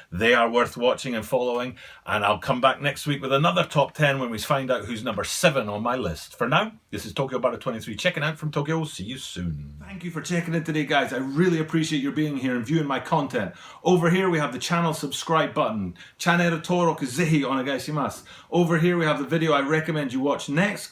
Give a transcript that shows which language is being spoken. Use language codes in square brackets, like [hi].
[en] They are worth watching and following. And I'll come back next week with another top 10 when we find out who's number 7 on my list. For now, this is Tokyo Butter 23 checking out from Tokyo. See you soon. Thank you for checking in today, guys. I really appreciate your being here and viewing my content. Over here we have the channel subscribe button. [ja] Channel登録ぜひお願いします. [en] Over here we have the video I recommend you watch next.